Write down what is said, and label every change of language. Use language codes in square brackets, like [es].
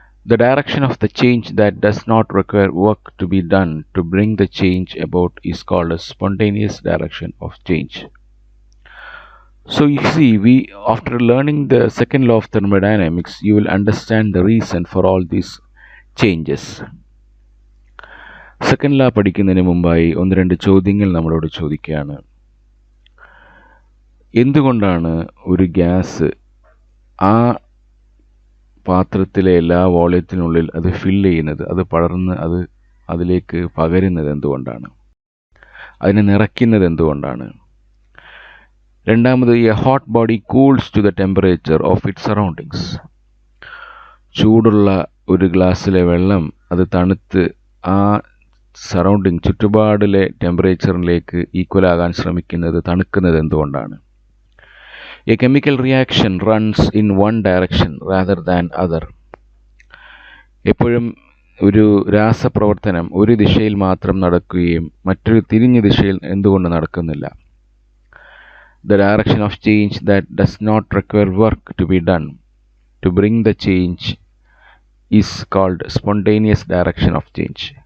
[en] The direction of the change that does not require work to be done to bring the change about is called a spontaneous direction of change. So you see, after learning the second law of thermodynamics, you will understand the reason for all these changes. [ml] Second law പഠിക്കുന്നതിന് മുമ്പായി ഒന്ന് രണ്ട് ചോദ്യങ്ങൾ നമ്മളോട് ചോദിക്കുകയാണ്. എന്തുകൊണ്ടാണ് ഒരു gas ആ പാത്രത്തിലെ എല്ലാ വോളിയത്തിനുള്ളിൽ അത് ഫില്ല് ചെയ്യുന്നത്, അത് പടർന്ന് അതിലേക്ക് പകരുന്നത് എന്തുകൊണ്ടാണ്? അതിനെ നിറയ്ക്കുന്നത് എന്തുകൊണ്ടാണ്? രണ്ടാമത്, [en] A hot body cools to the temperature of its surroundings. [ml] ചൂടുള്ള ഒരു ഗ്ലാസ്സിലെ വെള്ളം അത് തണുത്ത് ആ സറൗണ്ടിങ് ചുറ്റുപാടിലെ ടെമ്പറേച്ചറിലേക്ക് ഈക്വൽ ആകാൻ ശ്രമിക്കുന്നത്, തണുക്കുന്നത് എന്തുകൊണ്ടാണ്? [en] A chemical reaction runs in one direction rather than other. [ml] എപ്പോഴും ഒരു രാസപ്രവർത്തനം ഒരു ദിശയിൽ മാത്രം നടക്കുകയും മറ്റൊരു തിരിഞ്ഞ ദിശയിൽ എന്തുകൊണ്ട് നടക്കുന്നില്ല? [en] The direction of change that does not require work to be done to bring the change is called spontaneous direction of change.